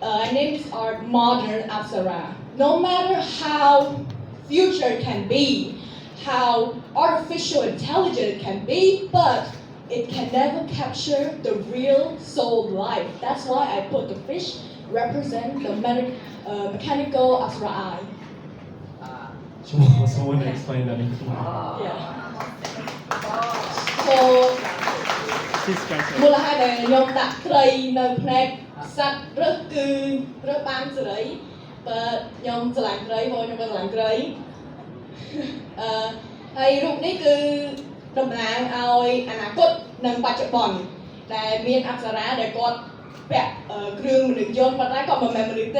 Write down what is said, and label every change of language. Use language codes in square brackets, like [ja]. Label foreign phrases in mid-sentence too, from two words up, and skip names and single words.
[en] I named this art Modern Apsara. No matter how future can be, how artificial intelligent it can be, but it can never capture the real soul life. That's why I put the fish represent the mechanical Apsara eye. Someone explain that in Khmer. Yeah. So [km] មូលហេតុដែលខ្ញុំដាក់ត្រីនៅផ្នែកសត្វរើសគឺរើសបានសេរីបើខ្ញុំស្រឡាញ់ត្រីព្រោះខ្ញុំក៏ស្រឡាញ់ត្រីហើយរូបនេះគឺតំ ណាងឲ្យអនាគតនិងបច្ចុប្បន្នដែលមានអប្សរាដែលគាត់ពាក់គ្រឿងមនុស្សយន្តប៉ុន្តែគាត់មិនមែនមនុស្ស